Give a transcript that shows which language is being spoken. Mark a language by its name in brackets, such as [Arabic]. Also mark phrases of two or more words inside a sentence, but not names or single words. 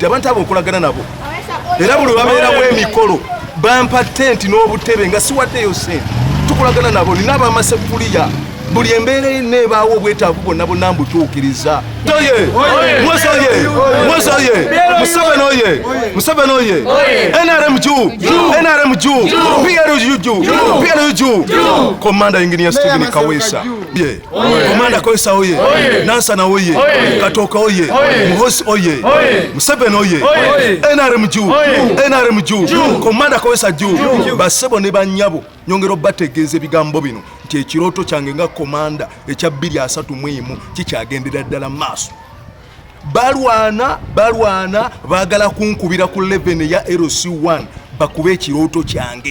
[Ganda] Abantu abo nkolagana nabo era buli babeerawo emikolo bampa tenti n'obutebe nga siwaddeyo sente. Tukolagana nabo. Nina abamasefuliya. Buli embeera enebaawo obwetaavu bonna mbutuukiriza. Museveni oye. NRM juu. PRU juu. Komanda Engineer Stephen Kawesa. Komanda Kawesa oye. Nansana oye. Katoka oye. Muhoozi oye. Museveni oye. NRM juu. Komanda Kawesa juu. Basebo ne bannyabo nyongera bategeeza ebigambo bino nti ekirooto kyange nga komanda ekya 231 kikyagendera ddala maaso. Balwana baagala kunkubira ku 11 ya LC1 bakube ekirooto kyange.